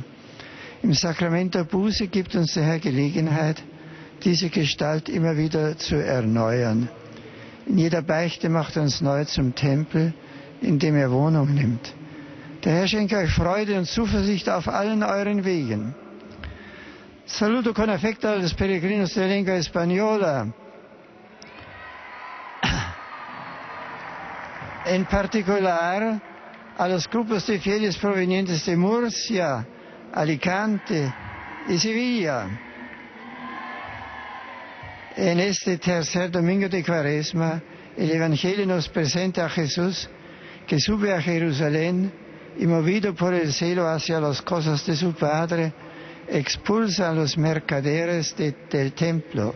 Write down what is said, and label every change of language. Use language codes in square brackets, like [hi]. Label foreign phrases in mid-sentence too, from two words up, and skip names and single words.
[de] Im Sakrament der Buße gibt uns der Herr Gelegenheit, diese Gestalt immer wieder zu erneuern. In jeder Beichte macht er uns neu zum Tempel, in dem er Wohnung nimmt. Der Herr schenke euch Freude und Zuversicht auf allen euren Wegen. [es] Saluto con affecto a los peregrinos de lengua española. En particular a los grupos de fieles provenientes de Murcia, Alicante y Sevilla. En este tercer domingo de Cuaresma, el Evangelio nos presenta a Jesús que sube a Jerusalén y, movido por el celo hacia las cosas de su Padre, expulsa a los mercaderes del templo.